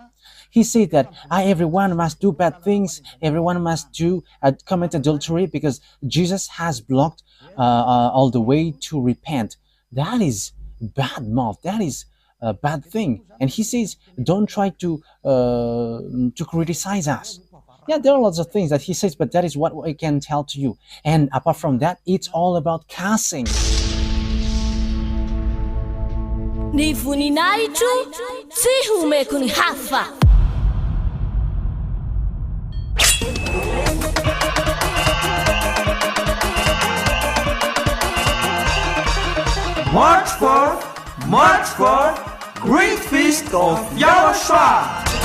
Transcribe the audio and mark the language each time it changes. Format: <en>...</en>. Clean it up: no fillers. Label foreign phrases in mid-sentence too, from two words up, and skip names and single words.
<en>He said that everyone must do bad things, everyone must do commit adultery because Jesus has blocked all the way to repent. That is bad mouth. That is a bad thing. And he says, don't try to criticize us. Yeah, there are lots of things that he says, but that is what I can tell to you. And apart from that, it's all about cussing.</en> <mg>Ny voninahitro tsy homeko ny hafa.</mg> <en>March 4th, Great Feast of YAHOSHUAH.</en>